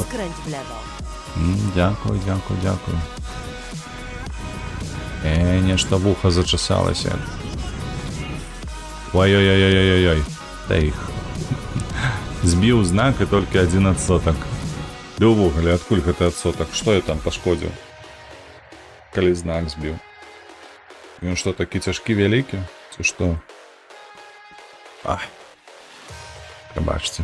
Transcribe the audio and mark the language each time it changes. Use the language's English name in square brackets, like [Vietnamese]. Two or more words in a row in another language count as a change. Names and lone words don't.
[Polish] Skręć w lewo. [Belarusian] Дякую. Нешто вуха зачесалося. Ой-ой-ой-ой-ой-ой. Та їх. Збіў знак і толькі 1 адсотак. Ды ўвогуле, адкуль гэты адсотак? Што я там пашкодзіў? Калі знак збіў. Ён што, такі цяжкі вялікі? Ці што? Ах. Прабачце.